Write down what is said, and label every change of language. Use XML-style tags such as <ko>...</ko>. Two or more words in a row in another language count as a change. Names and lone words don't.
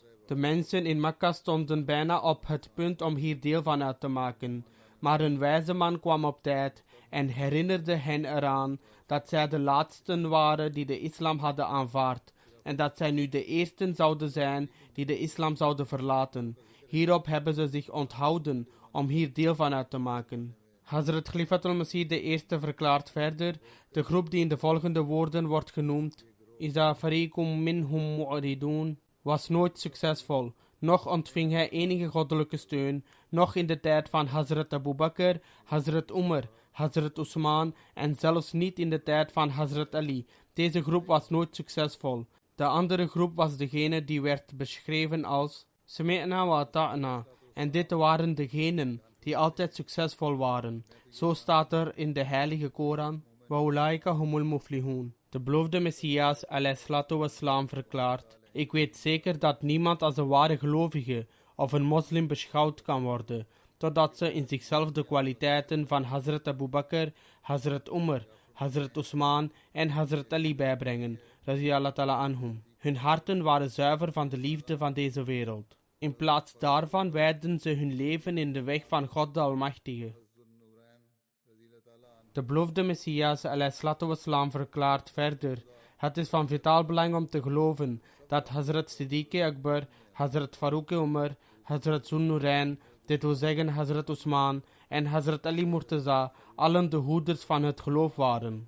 <nl>De mensen in Mekka stonden bijna op het punt om hier deel van uit te maken, maar een wijze man kwam op tijd en herinnerde hen eraan dat zij de laatsten waren die de islam hadden aanvaard en dat zij nu de eersten zouden zijn die de islam zouden verlaten. Hierop hebben ze zich onthouden om hier deel van uit te maken. Hazrat Khalifatul Masih I verklaart verder: de groep die in de volgende woorden wordt genoemd,</nl> <ar>إذا فريق منهم معرضون,</ar> <nl>was nooit succesvol. Noch ontving hij enige goddelijke steun, noch in de tijd van Hazrat Abu Bakr, Hazrat Umar, Hazrat Usman en zelfs niet in de tijd van Hazrat Ali. Deze groep was nooit succesvol. De andere groep was degene die werd beschreven als</nl> <ar>سمعنا وأطعنا.</ar> <nl>En dit waren degenen die altijd succesvol waren. Zo staat er in de heilige Koran:</nl> <ar>وأولئك هم المفلحون.</ar> <nl>De beloofde Messias</nl> <ar>عليه الصلاة والسلام</ar> <nl>verklaart: ik weet zeker dat niemand als een ware gelovige of een moslim beschouwd kan worden, totdat ze in zichzelf de kwaliteiten van Hazrat Abu Bakr, Hazrat Umar, Hazrat Usman en Hazrat Ali bijbrengen,</nl> <ar>رضي الله تعالى عنهم.</ar> <nl>Hun harten waren zuiver van de liefde van deze wereld. In plaats daarvan wijden ze hun leven in de weg van God de Almachtige. De beloofde Messias</nl> <ar>عليه الصلاة والسلام</ar> <nl>verklaart verder: het is van vitaal belang om te geloven dat Hazrat Siddiq Akbar, Hazrat Farouk Umar, Hazrat Zunnurain, dit wil zeggen Hazrat Usman en Hazrat Ali Murtaza, allen de hoeders van het geloof waren.</nl>